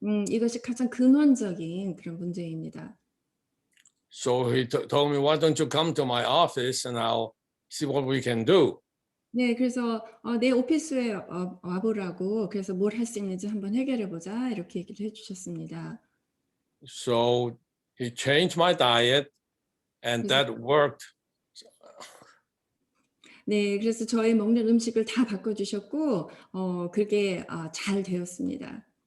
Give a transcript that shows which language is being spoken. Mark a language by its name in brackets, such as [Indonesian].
[Korean] 이것이 가장 근원적인 그런 문제입니다. [English] So he told me, why don't you come to my office and I'll see what we can do. [Korean] 네, 그래서 내 오피스에 와보라고 그래서 뭘 할 수 있는지 한번 해결해 보자 이렇게 얘기를 해주셨습니다. [English] So he changed my diet and that worked. [Korean] 네, 그래서 저희 먹는 음식을 다 바꿔주셨고 그게 잘 되었습니다.